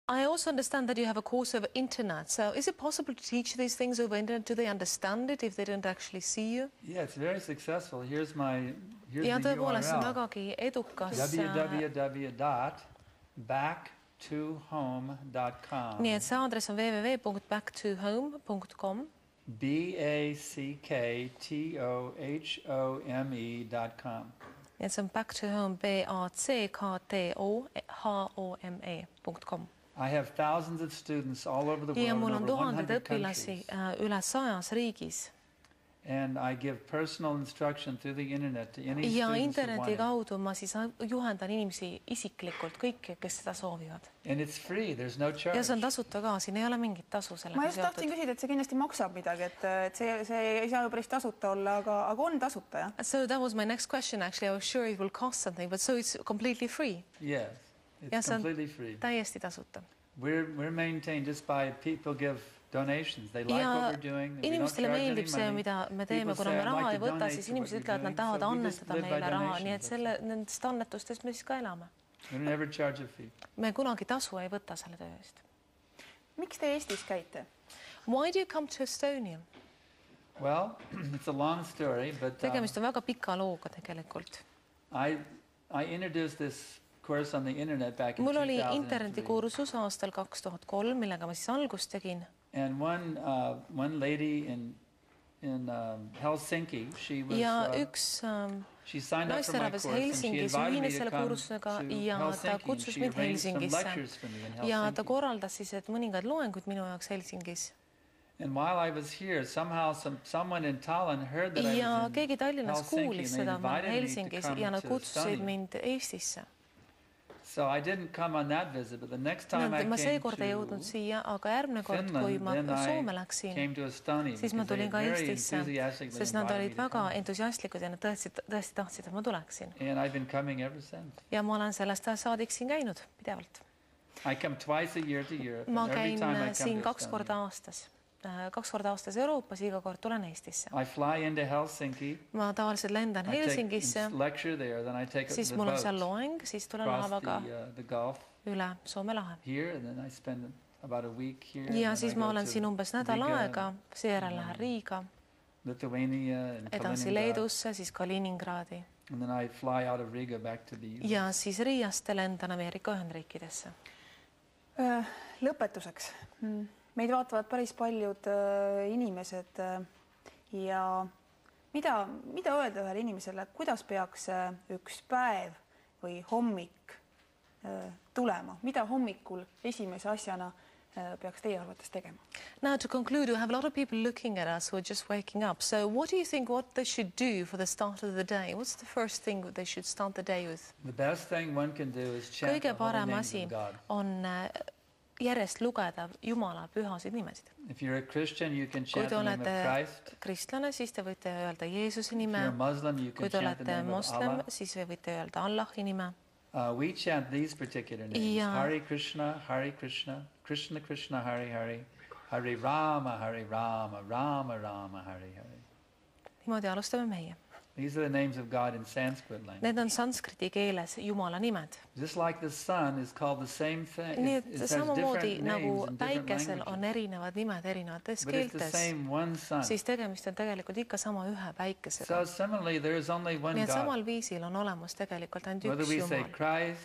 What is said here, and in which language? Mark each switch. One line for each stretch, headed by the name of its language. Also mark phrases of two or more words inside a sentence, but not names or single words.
English: I also understand that you have a course over internet. So is it possible to teach these things over internet? Do they understand it if they don't actually see you? Yeah, it's very successful. Here's
Estonian: Ja
English: the
Estonian: tõepoolest on
English: URL.
Estonian: vägagi edukas.
English: www.backtohome.com.
Estonian: Nii et see aadress on www.backtohome.com.
English: BACKTOHOME.com.
Estonian: Ja see on back to home, BACKTOHOME.com.
English: I have thousands of students all over the world,
Estonian: Ja mul
English: in
Estonian: on
English: over
Estonian: tuhanded 100 õpilasi
English: countries.
Estonian: üle 100 riigis.
English: And I give personal instruction through the internet to any
Estonian: Ja
English: students who
Estonian: interneti
English: want it.
Estonian: kaudu ma siis juhendan inimesi isiklikult, kõiki, kes seda soovivad.
English: And it's free, there's no charge.
Estonian: Ja see on tasuta ka, siin ei ole mingit tasu Ma sellega just tahtsin küsida, et see kindlasti maksab midagi, et see ei saa ju päris tasuta olla, aga on tasuta, jah?
English: So that was my next question actually. I was sure it will cost something, but so it's completely free. Yes,
Estonian: Ja
English: it's
Estonian: see on
English: completely free.
Estonian: täiesti tasuta.
English: We're maintained just by people give donations. They like what we're doing. We don't
Estonian: Inimestele
English: charge any
Estonian: meeldib see,
English: money.
Estonian: mida me teeme,
English: People
Estonian: kuna
English: say,
Estonian: me
English: "I'd
Estonian: raha
English: like
Estonian: ei
English: to
Estonian: võta,
English: donate
Estonian: siis
English: to
Estonian: inimesed
English: what
Estonian: ütlevad,
English: you're
Estonian: et nad tahavad
English: doing." So we just
Estonian: annetada
English: live by
Estonian: meile raha,
English: donations,
Estonian: nii et
English: that's
Estonian: nendest annetustest me siis ka elame.
English: We don't ever charge a fee.
Estonian: Me kunagi tasu ei võta selle töö eest. Miks te Eestis käite?
English: Why do you come to Estonia? Well, it's a long story, but
Estonian: Tegemist on väga pika looga tegelikult.
English: I introduced this course on the internet back in
Estonian: Mul oli
English: 2003.
Estonian: internetikursus aastal 2003, millega ma siis algust tegin.
English: And one lady in Helsinki, she was
Estonian: Ja üks
English: she signed up for my
Estonian: naisterahvas
English: course and she
Estonian: Helsingis
English: invited me
Estonian: ühines
English: to
Estonian: selle
English: come
Estonian: kursusega
English: to
Estonian: ja ta
English: Helsinki and
Estonian: kutsus
English: she
Estonian: mind
English: arranged some
Estonian: Helsingisse.
English: lectures for me in
Estonian: Ja ta
English: Helsinki.
Estonian: korraldas siis, et mõningad loengud minu jaoks Helsingis.
English: And while I was here, somehow someone in Tallinn heard that I
Estonian: Ja
English: was in
Estonian: keegi Tallinnas
English: Helsinki
Estonian: kuulis
English: and they
Estonian: seda, ma olen
English: invited me to
Estonian: Helsingis
English: come
Estonian: ja nad
English: to
Estonian: kutsusid
English: Estonia.
Estonian: mind Eestisse.
English: So I didn't come on that visit, but the next time I
Estonian: Ma
English: came
Estonian: seekord ei jõudnud
English: to
Estonian: siia, aga järgmine kord, kui ma
English: Finland, then
Estonian: Soome
English: I
Estonian: läksin,
English: came to Estonia
Estonian: siis ma
English: because they
Estonian: tulin ka
English: very
Estonian: Eestisse,
English: enthusiastically
Estonian: sest nad
English: invited
Estonian: olid
English: me to
Estonian: väga
English: come.
Estonian: entusiastlikud ja nad tõesti tahtsid, et ma tuleksin.
English: And I've been coming ever since.
Estonian: Ja ma olen sellest saadik siin käinud pidevalt.
English: I come twice a year to Europe.
Estonian: Ma
English: and every
Estonian: käin
English: time I
Estonian: siin
English: come to
Estonian: 2 korda
English: Estonia.
Estonian: aastas. 2 korda aastas Euroopas, iga kord tulen Eestisse.
English: I fly into Helsinki.
Estonian: Ma tavaliselt lendan
English: I take
Estonian: Helsingisse,
English: lecture there, then I take
Estonian: siis
English: the
Estonian: mul on seal
English: boat
Estonian: loeng, siis tulen
English: across
Estonian: laevaga
English: the Gulf
Estonian: üle Soome lahe.
English: here, and then I spend about a week here.
Estonian: Ja
English: and
Estonian: siis
English: then I
Estonian: ma
English: go
Estonian: olen
English: to
Estonian: siin umbes nädal
English: Riga,
Estonian: aega, seejärel lähen Riiga,
English: Lithuania and
Estonian: edasi
English: Kaliningrad.
Estonian: Leedusse, siis Kaliningradi
English: And then I fly out of Riga back to the US.
Estonian: ja siis Riiast lendan Ameerika Ühendriikidesse. Lõpetuseks. Meid vaatavad päris paljud inimesed ja mida öelda ühele inimesele, kuidas peaks üks päev või hommik tulema? Mida hommikul esimese asjana peaks teie arvates tegema?
English: Now to conclude, we have a lot of people looking at us who are just waking up. So what do you think what they should do for the start of the day? What's the first thing they should start the day with? The best thing one can do is chant
Estonian: Kõige
English: the holy
Estonian: parem
English: names
Estonian: asi
English: of God.
Estonian: on järjest lugeda Jumala pühasid nimesid.
English: If you're a Christian, you can
Estonian: Kui
English: chant
Estonian: te
English: the name of
Estonian: olete
English: Christ.
Estonian: kristlane, siis te võite öelda Jeesuse
English: If
Estonian: nime.
English: you're a Muslim, you
Estonian: Kui
English: can
Estonian: te
English: chant the
Estonian: olete
English: name of
Estonian: moslem,
English: Allah.
Estonian: siis võite öelda Allahi nime.
English: We chant these particular names.
Estonian: Ja-
Sanskrit: हरे कृष्ण, कृष्ण कृष्ण, हरे हरे, हरे राम, राम राम, हरे हरे.
Estonian: Niimoodi alustame meie.
English: These are the names of God in Sanskrit language.
Estonian: Need on sanskriti keeles Jumala nimed.
English: Just like the sun is called the same thing.
Estonian: Nii
English: It
Estonian: et
English: has
Estonian: samamoodi
English: different
Estonian: nagu
English: names in different
Estonian: päikesel on
English: languages.
Estonian: erinevad nimed erinevates
English: But it's the
Estonian: keeltes,
English: same one sun.
Estonian: siis tegemist on tegelikult ikka sama ühe päikesega.
English: So similarly, there is only one
Estonian: Nii et
English: God.
Estonian: samal viisil on olemas tegelikult ainult
English: Whether
Estonian: üks
English: we say
Estonian: Jumal.
English: Christ,